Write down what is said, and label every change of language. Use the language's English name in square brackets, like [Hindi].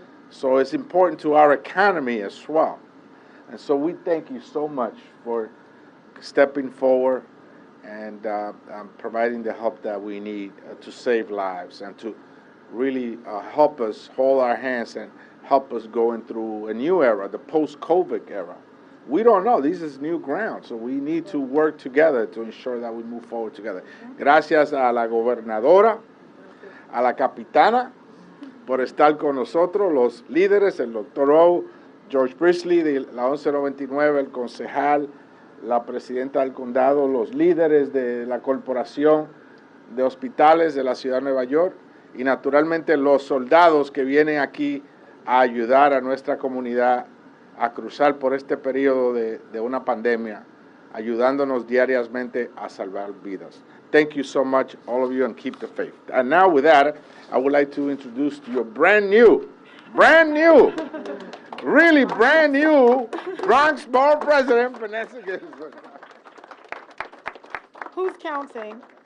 [English] So it's important to our economy as well. And so we thank you so much for stepping forward and providing the help that we need to save lives and to really help us hold our hands and help us going through a new era, the post-COVID era. We don't know. This is new ground, so we need to work together to ensure that we move forward together. [Spanish] Gracias a la gobernadora, a la capitana, por estar con nosotros, los líderes, el doctor O, George Priestley de la 1199, el concejal, la presidenta del condado, los líderes de la corporación de hospitales de la ciudad de Nueva York y naturalmente los soldados que vienen aquí a ayudar a nuestra comunidad a cruzar por este periodo de una pandemia, ayudándonos diariamente a salvar vidas. [English] Thank you so much, all of you, and keep the faith. And now with that, I would like to introduce to you brand new, really brand new Bronx Borough President, Vanessa Gibson. Who's counting?